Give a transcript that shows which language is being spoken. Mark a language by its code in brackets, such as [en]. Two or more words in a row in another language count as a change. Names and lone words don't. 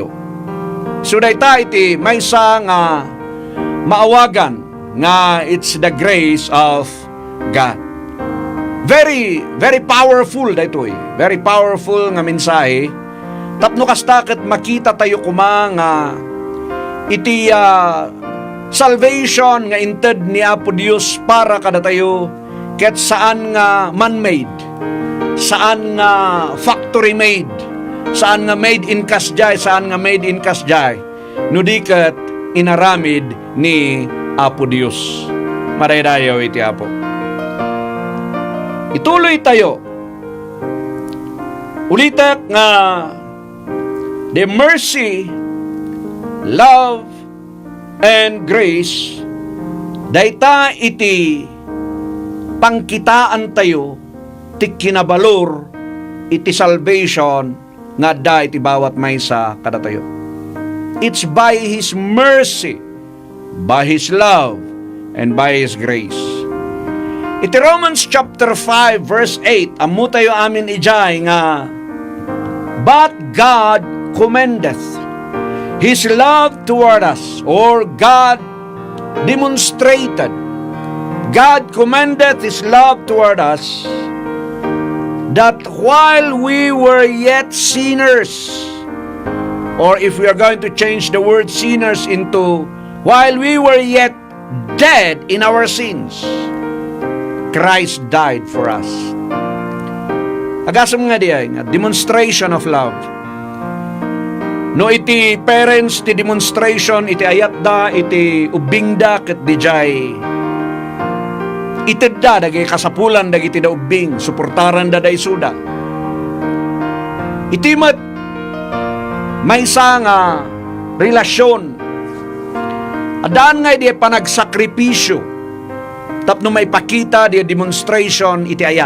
[ilo] So dahita iti maysa nga maawagan nga [en] it's the grace of God. Very, very powerful daytoy. Very powerful [ilo] nga mensahe. Tapno kasta ket makita tayo nga iti salvation nga inted ni Apo Dios para kada tayo ket saan nga man-made, saan nga [en] factory made, [ilo] saan nga [en] made in Kasjay, [ilo] saan nga [en] made in Kasjay. [ilo] No di ket inaramid ni Apo Dios. Maraydayaw iti Apo. Ituloy tayo. Ulitak nga [en] the mercy, love, and grace [ilo] dayta iti pangkitaan tayo ti kinabalor iti salvation nga da iti bawat maysa kada tayo. [en] It's by His mercy, by His love, and by His grace. [ilo] Iti [en] Romans chapter 5 verse 8, [ilo] ammo tayo amin ijay nga, [en] but God commendeth His love toward us, or God demonstrated, God commendeth His love toward us, that while we were yet sinners, or if we are going to change the word sinners into while we were yet dead in our sins, Christ died for us. [ilo] Agasam nga diay nga [en] demonstration of love. [ilo] No iti parents ti demonstration iti ayat da iti ubing da ket dijay ited da dagiti kasapulan dagiti da ubing suportaran da isuda. Iti met maysa nga relasyon adaan nga di panagsakripisyo tapno may pakita di demonstration iti ayat.